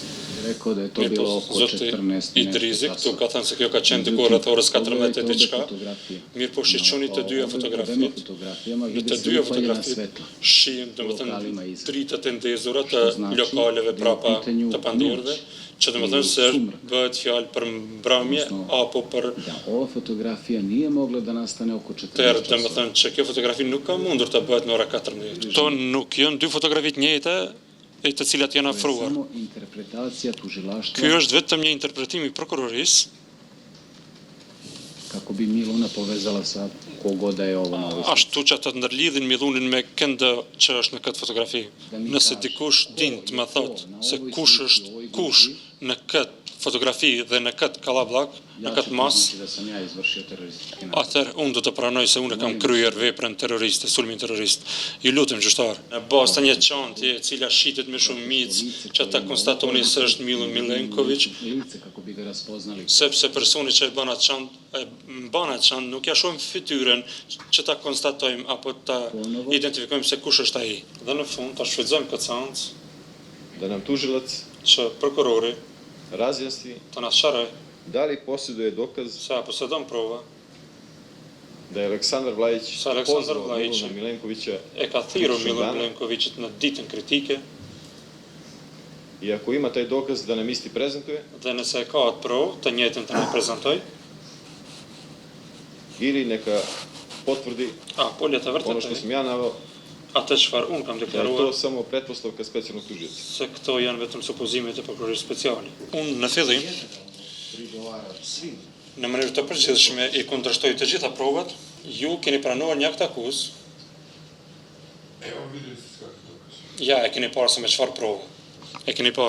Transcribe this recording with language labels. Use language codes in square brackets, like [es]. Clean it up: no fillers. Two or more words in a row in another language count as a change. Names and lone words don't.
[sq] Zoti Idrizi këtu ka thënë se kjo ka qenë diku rreth orës 14 e diçka. Mirë po shiqoni të dyja fotografitë. Në të dyja fotografitë shihen domethënë dritat e ndezura të lokaleve prapa të pandehurve, që domethënë se bëhet fjalë për mbrëmje apo për [sr] ova fotografia nije mogla da nastane oko 14 çasova. [sq] Domethënë që kjo fotografi nuk ka mundur të bëhet në ora 14. Këto nuk janë dy fotografi të njëjta, të cilat janë afruar. Ky është vetëm një interpretim i prokurorisë. [sr] Kako bi Miluna povezala sa kogoda je ova novi. [sq] Ashtu që të ndërlidhin Milunin me këndë që është në këtë fotografi. Nëse dikush din të më thotë se kush është kush në këtë fotografi dhe në këtë kallabllak, në këtë mas, atëherë unë do të pranoj se unë kam kryer veprën terroriste, sulmin terrorist. Ju lutem gjyqtar, në bazë të një çantje e cila shitet me shumë micë që ta konstatoni se është Milan Milenković, sepse personi që e bën atë çantë nuk ja shohim fytyrën që ta konstatojmë apo ta identifikojmë se kush është ai. Dhe në fund ta shfrytëzojmë këtë seancë [sr] da nam tužilac [sq] që prokurori [sr] razjasni [sq] të na sqaroj [sr] da li posjeduje dokaz [sq] se posedon prova [sr] da je Aleksandar Vlajić pozvao Milana Milenkovića [sq] e ka thirrur Milan Milenkovićit në ditën kritike [sr] i ako ima taj dokaz da nam isti prezentuje [sq] dhe nëse e ka atë provë të njëjtën të na prezantoj [sr] ili neka potvrdi [sq] apo le të [sr] ono što [sq] vërtetoj [sr] sam ja naveo [sq] atë çfarë unë kam [sr] da je [sq] deklaruar [sr] to samo pretpostavka specijalnog tužioca. [sq] se këto janë vetëm supozimet e prokurorisë speciale. Unë në fillim në mënyrë të përgjithshme i kundërshtoj të gjitha provat. Ju keni pranuar një akt akuzë. Ja, e keni parë se me çfarë prova. E keni parë.